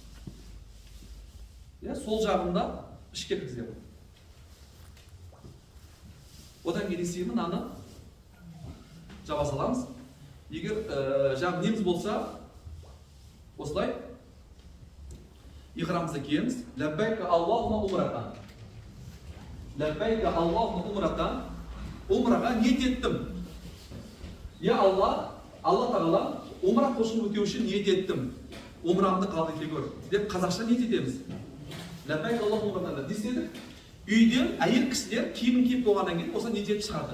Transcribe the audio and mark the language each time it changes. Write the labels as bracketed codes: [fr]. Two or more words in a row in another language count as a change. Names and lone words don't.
[kk] Сол жағымда ішке кіргіземін. Одан кейін істеймін, аны жаба саламыз. Егер жаңа неміз болса, осылай ихрамымызды киеміз. [ar] لبيك اللهم عمرة. لبيك اللهم عمرة. [kk] Умраға ниет еттім. Я Алла Тағала умра құлшын өтеу үшін ниет еттім. Умрамды қабыл ете көр деп қазақша ниет етеміз. [ar] لبيك اللهم عمرة [kk] десек, үйде әйел кісілер киімін киіп болғаннан кейін осы ниет етіп шығарды.